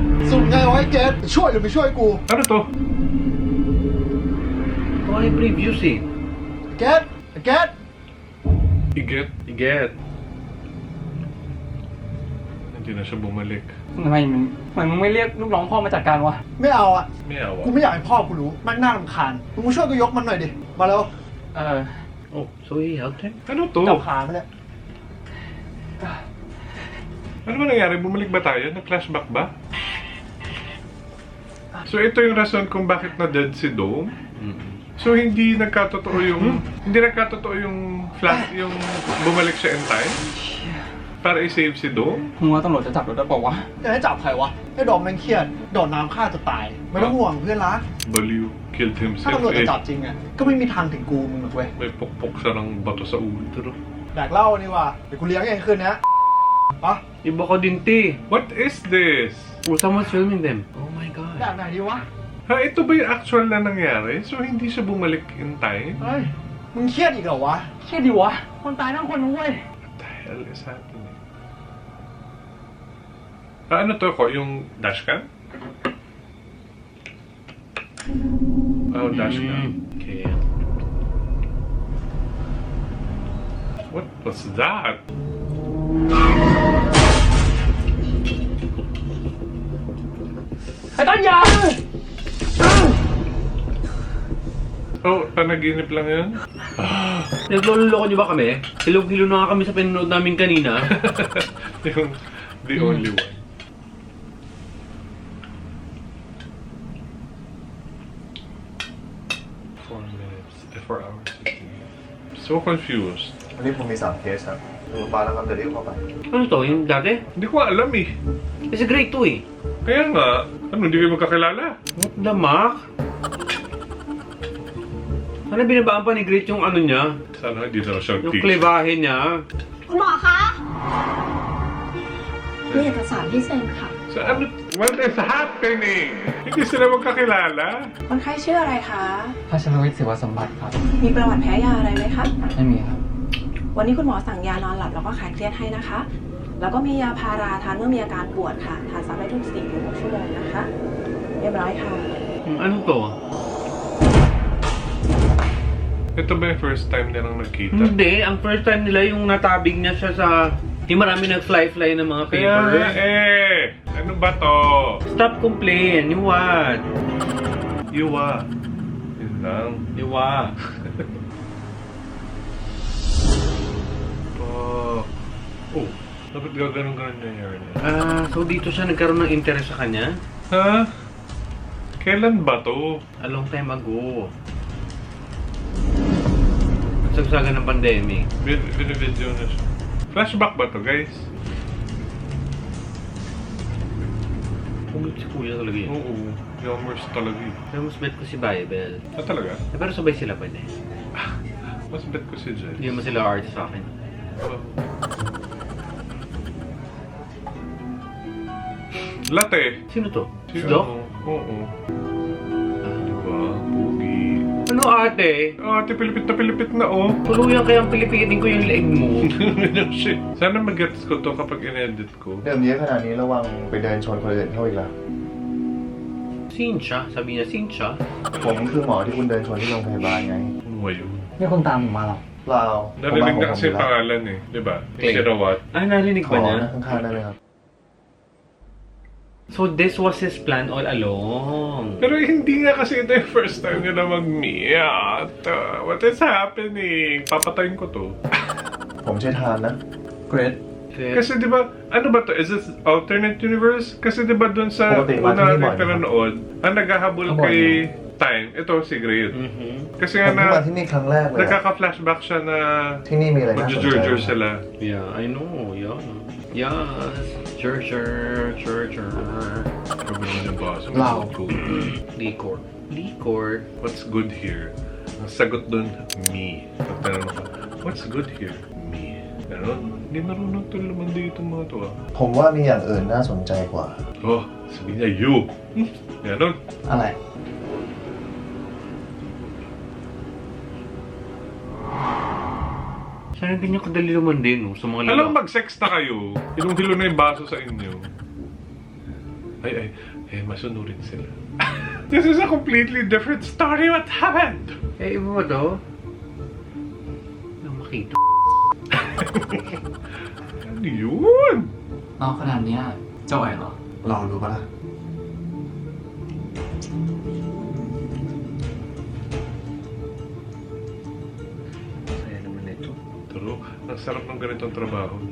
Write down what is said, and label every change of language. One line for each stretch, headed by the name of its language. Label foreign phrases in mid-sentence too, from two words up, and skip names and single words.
Thai: สุดไงวะไอ้เกดช่วยหรือไม่ช่วยกู
Filipino: Ano to? Mga yung previews eh.
Thai: เกดเกด
Filipino: Iget? Iget. Hindi na siya bumalik.
Thai: ทำไมมึงไม่เรียกลูกน้องพ่อมาจัดการวะ ไม่เอาอ่ะ
Filipino: May awa.
Thai: กูไม่อยากให้พ่อกูรู้มันน่ารำคาญมึงมาช่วยกูยกมันหน่อยดิ มาเร็ว
English: Oh, so he helped him?
Filipino: Ano to?
Thai: จับขามันเนี่ย
Filipino: Ano ba nangyari? Bumalik ba tayo? Nag-flashback ba? So ito yung rason kung bakit na-dead si Dome? So hindi nagkatotoo yung flash, yung bumalik siya
English: in time?
Filipino: Para i-save si Dome?
Thai: มึงว่าตำรวจจะจับเราได้เปล่าวะ จะให้จับใครวะให้ดอมแม่งเครียดโดดน้ำฆ่าจะตาย ไม่ต้องห่วงเพื่อนรัก
Filipino: Baliw. Killed
Thai: ถ้า
English: himself.
Thai: ตำรวจจะ
Filipino: Eh,
Thai: จับจริงอ่ะก็ไม่มีทางถึงกูมึงหรอกเว้ย
Filipino: may pokpok siya ng bato sa ulo.
English: True.
Thai: แดกเหล้านี่ว่ะเดี๋ยวกูเลี้ยงเองคืนนี้ปะ
Filipino: Iba ka din, te.
English: What is this? Oh, someone's filming them. Oh my
Thai: แด
English: god.
Thai: กไหนดีวะ
Filipino: Ha, ito ba yung actual na nangyari? So hindi siya bumalik
English: in time?
Thai: เฮ้ยมึงเครียดอีกเหรอวะ เครียดดิวะ คนตายทั้งคนนะเว้ย
English: What the hell is happening?
Filipino: Ah, ano to ko? Yung dashcam?
English: Oh, dashcam. Okay. What was that?
Thai: ไอ้ต้นยา
Filipino: Oh, panaginip lang yun? Nagloloko niyo ba kami? Hilog-hilo na nga kami sa pinanood namin kanina.
English: Yung the only one. Four hours. So confused.
Filipino: Hindi po may 3
Thai: เคสครับ
Filipino: parang ang dali ko pa. Ano to? Yung dati? Hindi ko alam eh. Kasi grade 2 eh. Kaya nga, ano, hindi kayo magkakilala?
English: What the mak?
Filipino: Ano binabaan pa ni Great yung ano niya? Sana hindi na siyang Yung
English: teach.
Filipino: klebahe niya.
Thai: คุณหมอคะมีเอกสารที่เซ็นค่ะ
Filipino: So ano,
English: what is happening?
Filipino: Hindi sila magkakilala?
Thai: คนไข้ชื่ออะไรคะ พัชรวิทย์ศิวสมบัติครับ มีประวัติแพ้ยาอะไรไหมคะ ไม่มีครับ วันนี้คุณหมอสั่งยานอนหลับแล้วก็คลายเครียดให้นะคะ แล้วก็มียาพาราทานเมื่อมีอาการปวดค่ะ ทานซ้ำได้ทุก 4-6 ชั่วโมงนะคะ เรียบร้อยค่ะ
Filipino: Ano to? Ito ba yung
English: first time
Filipino: nilang nagkita? Hindi. Ang
English: first time
Filipino: nila yung natabig niya siya sa... Yung marami nag-fly-fly ng mga Kaya paper. ano ba to?
English: Stop complain. You what?
Filipino: Iwa. Yun lang.
English: You what?
Filipino: Oh, dapat gaganon-ganon nangyari niya. So dito siya nagkaroon ng interest sa kanya? Ha? Kailan ba to?
English: A long time ago.
Filipino: Nagsagsagan ng pandemic. Video na siya. Flashback ba to, guys? Pumit si kuya talaga yun. Oo. Yommers talaga yun. Pero mas bet ko si Bible. Ah, talaga? Pero sabay sila pwede. Mas bet ko si Jess. Hindi mo sila artist sa akin. Oh. Latte. Sino to? Si Sino? Doc? Oo. Diba? Pugi. Ano ate? Ate, pilipit na oh. Tuluyan kayang pilipitin ko yung leeg mo. Shit. Sana mag-gets ko to kapag in-edit ko.
Thai: เดิมเยอะขนาดนี้ระวังไปเดินชนคนอื่นเขาอีกละ
Filipino: Sincha? Sabi niya Sincha?
Thai: ผมคือหมอที่คุณเดินชนที่โรงพยาบาลไง
Filipino: Ano ba yun?
Thai: ไม่คนตามผมมาหรอก เปล่า
Filipino: Narinig na kasi
Thai: ผม
Filipino: pangalan eh. Diba? Clay. Si Rawat. Ah, narinig
Thai: ข
Filipino: ba
Thai: อ
Filipino: niya?
Thai: นะข้างๆได้ไหมครับ
English: So this was his plan all along.
Filipino: Pero hindi nga kasi ito yung
English: first time
Filipino: nila mag-meet.
English: What is happening?
Filipino: Papatayin ko to.
Thai: ผมชื่อทานนะ
Filipino: Great. Kasi di ba, ano ba to?
English: Is this alternate universe?
Filipino: Kasi di ba dun sa Pagdating, una matingin mo, natin pinanood, ang naghahabol Ano kay Time, ito si Great. Kasi
Thai: ผ
Filipino: nga
Thai: มเพิ่งมา
Filipino: na,
Thai: ที่นี่ครั้งแรกเลยอะ
Filipino: nagkaka-flashback siya na
Thai: ที่นี่มีอะไรน่าสนใจ
Filipino: mag-jurjur sila.
English: Yeah, I know. Yeah. Yes. Sure.
Filipino: Ano ba naman yung boss? Wow. Licor.
English: What's good here?
Filipino: Ang sagot dun, me. Pagtanong ko,
English: what's good here? Me.
Filipino: Ganon? Hindi marunong to naman dito mga to ah.
Thai: ผมว่ามีอย่างอื่นน่าสนใจกว่า
Filipino: Oh, sabi niya, you. Ganon.
Thai: อะไร
Filipino: Sana ganyan kadali naman din, no? Sa mga Alam, lalaki. mag-sex na kayo. Hilong-hilo na yung baso sa inyo. Ay, masunurin sila.
English: This is a completely different story. What happened?
Filipino: Eh, iba ba to? Nang makita. Ano yun?
Thai: น้องขนาดเนี้ยจะไหวเหรอ ลองดูปะล่ะ
Filipino: Saya naman ito. Pero, ang sarap ng ganitong trabaho.